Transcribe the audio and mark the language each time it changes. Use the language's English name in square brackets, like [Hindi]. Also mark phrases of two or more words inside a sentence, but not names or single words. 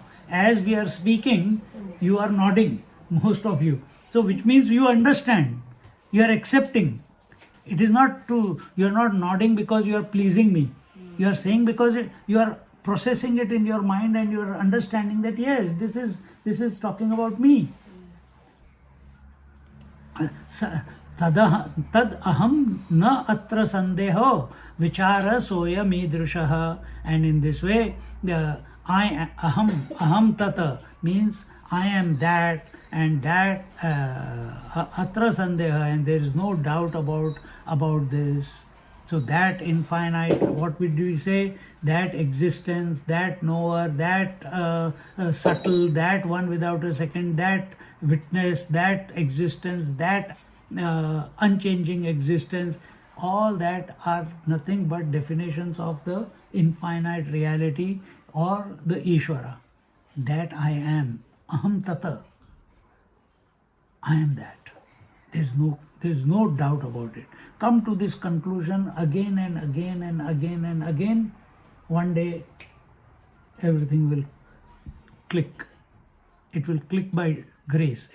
[English] As we are speaking, you are nodding, most of you. So which means you understand, you are accepting. It is not true. You are not nodding because you are pleasing me. You are saying because you are processing it in your mind, and you are understanding that yes, this is talking about me. [Sanskrit] तद् अहम् न अत्र सन्देहो विचारः सोऽयम् ईदृशः. [English] And in this way, [Sanskrit] अहम् तत् [English] means I am that, and that [Sanskrit] अत्र सन्देहः, [English] and there is no doubt about this. So that infinite, what would we say? That existence, that knower, that subtle, that one without a second, that witness, that existence, that unchanging existence, all that are nothing but definitions of the infinite reality or the Ishvara. That I am. [Sanskrit] अहम् तत्. [English] I am that. There is no doubt about it. Come to this conclusion again and again and again and again. One day, everything will click. It will click by grace.